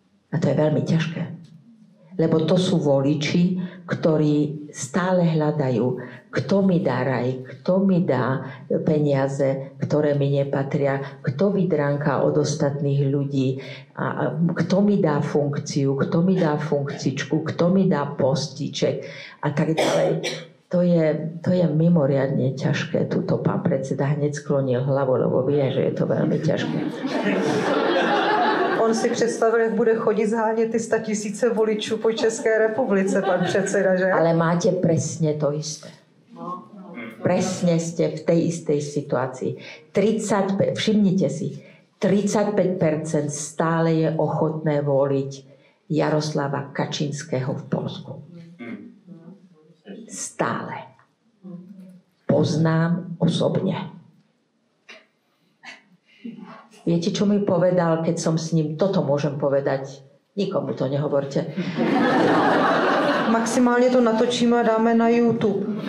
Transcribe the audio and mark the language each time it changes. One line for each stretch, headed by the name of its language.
Slovak: A to je veľmi ťažké. Lebo to sú voliči, ktorí stále hľadajú, kto mi dá raj, kto mi dá peniaze, ktoré mi nepatria, kto vydránka od ostatných ľudí, a kto mi dá funkciu, kto mi dá funkcičku, kto mi dá postiček a tak ďalej. To je mimoriadne ťažké. Tuto pán predseda hneď sklonil hlavu, lebo vie, že je to veľmi ťažké.
Czech: On si představil, jak bude chodit zhánět ty 100 000 voličů po České republice, pan předseda, že?
Slovak: Ale máte presne to isté. Presne ste v tej istej situácii. 35, všimnite si, 35% stále je ochotné voliť Jaroslava Kačinského v Poľsku. Stále. Poznám osobne. Viete, čo mi povedal, keď som s ním, toto môžem povedať, nikomu to nehovorte.
Czech: Maximálně to natočíme a dáme na YouTube.